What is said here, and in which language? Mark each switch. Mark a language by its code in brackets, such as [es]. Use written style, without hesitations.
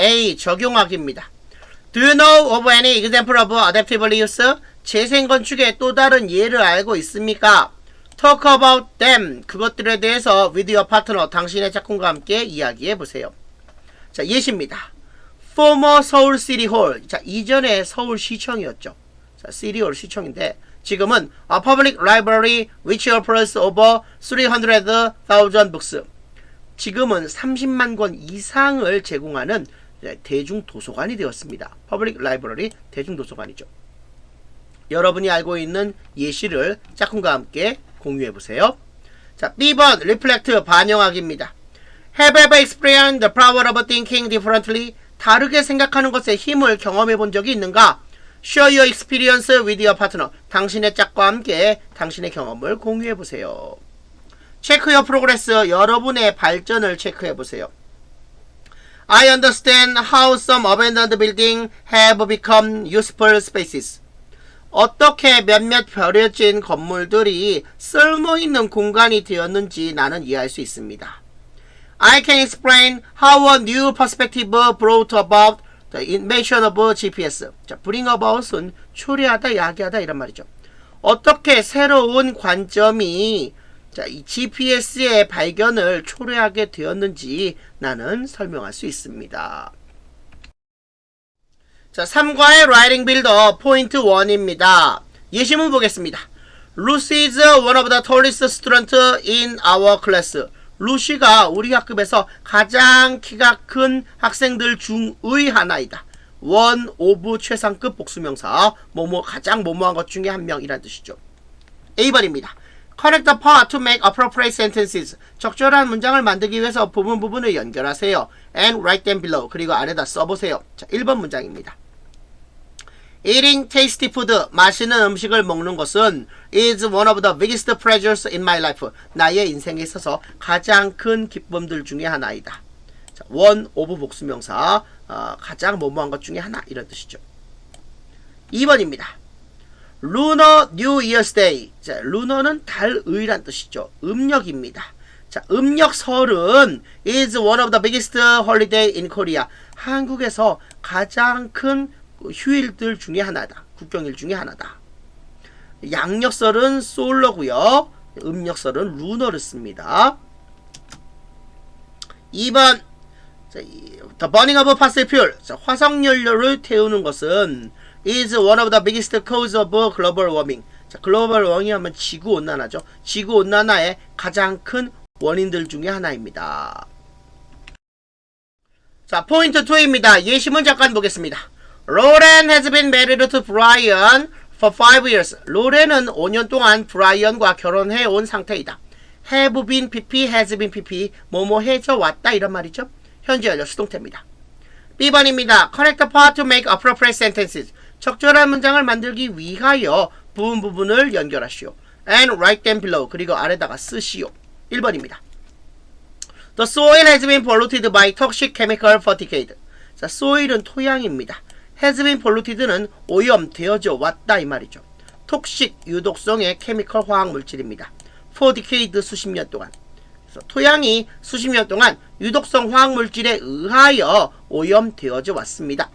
[ko] A. 적용하기입니다. [en] Do you know of any example of adaptive reuse? [ko] 재생건축의 또 다른 예를 알고 있습니까? [en] Talk about them. [ko] 그것들에 대해서 [en] with your partner, [ko] 당신의 짝꿍과 함께 이야기해보세요. [en] 자, [ko] 예시입니다. [en] Former Seoul City Hall. [ko] 자, 이전에 서울시청이었죠. [en] 자, City Hall [ko] 시청인데 지금은 [en] a public library which offers over 300,000 books. [ko] 지금은 30만 권 이상을 제공하는 대중도서관이 되었습니다. [en] Public Library, [ko] 대중도서관이죠. 여러분이 알고 있는 예시를 짝꿍과 함께 공유해보세요. 자, B번 Reflect, 반영하기입니다. [en] Have ever experienced the power of thinking differently? [ko] 다르게 생각하는 것의 힘을 경험해본 적이 있는가? [en] Share your experience with your partner. [ko] 당신의 짝과 함께 당신의 경험을 공유해보세요. [en] Check your progress. [ko] 여러분의 발전을 체크해보세요. [en] I understand how some abandoned buildings have become useful spaces. [ko] 어떻게 몇몇 버려진 건물들이 쓸모있는 공간이 되었는지 나는 이해할 수 있습니다. [en] I can explain how a new perspective brought about the invention of GPS. [ko] 자, bring about은 초래하다, 야기하다 이런 말이죠. 어떻게 새로운 관점이 이 GPS의 발견을 초래하게 되었는지 나는 설명할 수 있습니다. 자, 3과의 writing builder 포인트 1입니다. 예시문 보겠습니다. [en] Lucy is one of the tallest students in our class. [ko] 루시가 우리 학급에서 가장 키가 큰 학생들 중의 하나이다. one of 최상급 복수명사, 가장 뭐뭐한 것 중에 한 명이란 뜻이죠. A번입니다. [en] Connect the part to make appropriate sentences. [ko] 적절한 문장을 만들기 위해서 부분을 연결하세요. [en] And write them below. [ko] 그리고 아래다 써보세요. 자, 1번 문장입니다. [en] Eating tasty food, [ko] 맛있는 음식을 먹는 것은 [en] is one of the biggest pleasures in my life. [ko] 나의 인생에 있어서 가장 큰 기쁨들 중에 하나이다. 자, one of 복수명사, 가장 뭐뭐한 것 중에 하나 이런 뜻이죠. [en] 2번입니다. Lunar New Year's Day. [ko] 자, 루너는 달의란 뜻이죠. 음력입니다. [en] 자, [ko] 음력설은 [en] is one of the biggest holiday in Korea. [ko] 한국에서 가장 큰 휴일들 중에 하나다. 국경일 중에 하나다. 양력설은 솔러고요. 음력설은 루너를 씁니다. [en] 2번. 자, The burning of fossil fuel. 자, [ko] 화석연료를 태우는 것은 [en] is one of the biggest cause of global warming. [ko] 자, 글로벌 워밍 하면 지구온난화죠. 지구온난화의 가장 큰 원인들 중에 하나입니다. 자, 포인트 2입니다. 예시문 잠깐 보겠습니다. [en] Lauren has been married to Brian for 5 years. [ko] 로렌은 5년 동안 브라이언과 결혼해 온 상태이다. [en] have been pp, has been pp, [ko] 뭐뭐 해져 왔다 이런 말이죠. 현재 완료 수동태입니다. B번입니다. [en] Connect the part to make appropriate sentences. [ko] 적절한 문장을 만들기 위하여 부분을 연결하시오. [en] And write them below. [ko] 그리고 아래다가 쓰시오. 1번입니다. [en] The soil has been polluted by toxic chemical for decades. [ko] 자, soil은 토양입니다. has been polluted는 오염되어져 왔다 이 말이죠. 톡식, 유독성의 케미컬 화학 물질입니다. for decades 수십 년 동안. 그래서 토양이 수십 년 동안 유독성 화학 물질에 의하여 오염되어져 왔습니다.